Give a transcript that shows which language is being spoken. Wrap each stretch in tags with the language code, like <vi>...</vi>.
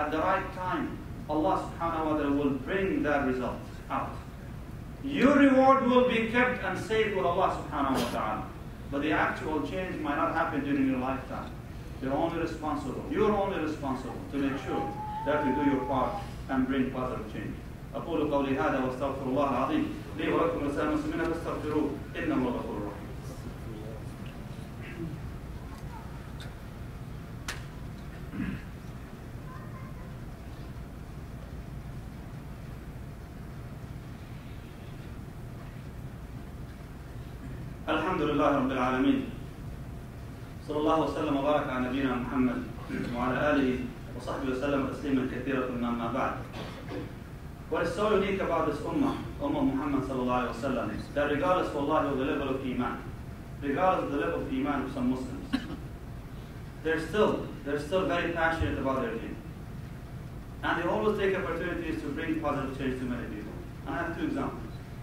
<en>At the right time, Allah subhanahu wa ta'ala will bring that result out. Your reward will be kept and safe with Allah subhanahu wa ta'ala. But the actual change might not happen during your lifetime. You're only responsible to make sure that you do your part and bring positive change.</en> <ar>أقول قولي هذا واستغفر الله العظيم لي ولكم ولسائر المسلمين فاستغفروه إنه هو الغفور الرحيم. الحمد لله رب العالمين. صلى الله وسلم وبارك على نبينا محمد وعلى آله وصحبه وسلم تسليما كثيرا ما بعد.</ar> <en>What is so unique about this Ummah Muhammad sallallahu alayhi wa sallam, is that regardless of the level of Iman, regardless of the level of Iman of some Muslims, they're still very passionate about their deen. And they always take opportunities to bring positive change to many people. And I have two examples.</en>